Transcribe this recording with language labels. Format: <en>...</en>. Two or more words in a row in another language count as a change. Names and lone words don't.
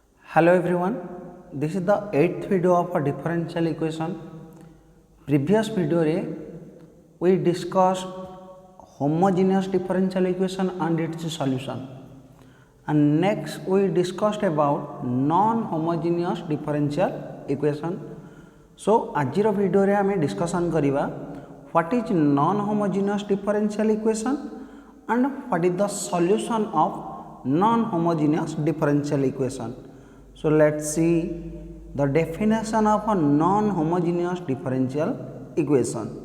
<en>Hello everyone, this is the 8th video of a differential equation. Previous video रे we discussed homogeneous differential equation and its solution, and next we discussed about non-homogeneous differential equation. So</en> <or>ଆଜିର ଭିଡିଓ ରେ ଆମେ ଡିସକସନ କରିବା</or> <en>what is non-homogeneous differential equation and what is the solution of non-homogeneous differential equation. So let's see the definition of a non-homogeneous differential equation.</en>